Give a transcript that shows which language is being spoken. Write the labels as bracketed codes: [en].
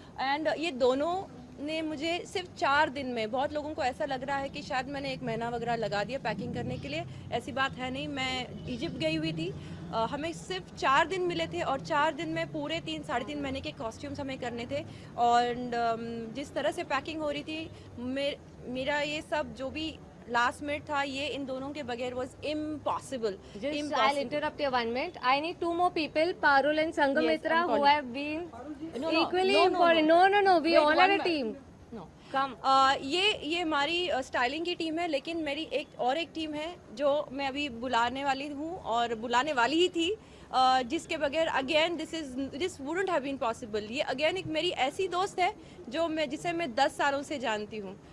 [hi] And ये दोनों ने मुझे सिर्फ 4 दिन में, बहुत लोगों को ऐसा लग रहा है कि शायद मैंने 1 महीना वगैरह लगा दिया पैकिंग करने के लिए, ऐसी बात है नहीं। मैं इजिप्ट गई हुई थी, हमें सिर्फ 4 दिन मिले थे और 4 दिन में पूरे 3-3.5 महीने के कॉस्ट्यूम्स हमें करने थे। और जिस तरह से पैकिंग हो रही थी, मेरा ये सब जो भी लास्ट मिनट था, ये इन दोनों के बगैर [en] was impossible. I'll interrupt you 1 minute. I need 2 more people, Parul and Sangamitra, who have been equally important. No. We all are a team. Come. [hi] ये हमारी स्टाइलिंग की टीम है, लेकिन मेरी एक टीम है जो मैं अभी बुलाने वाली हूँ और बुलाने वाली ही थी, जिसके बगैर again [en] This wouldn't have been possible. [hi] ये अगेन एक मेरी ऐसी दोस्त है जिसे मैं 10 सालों से जानती हूँ।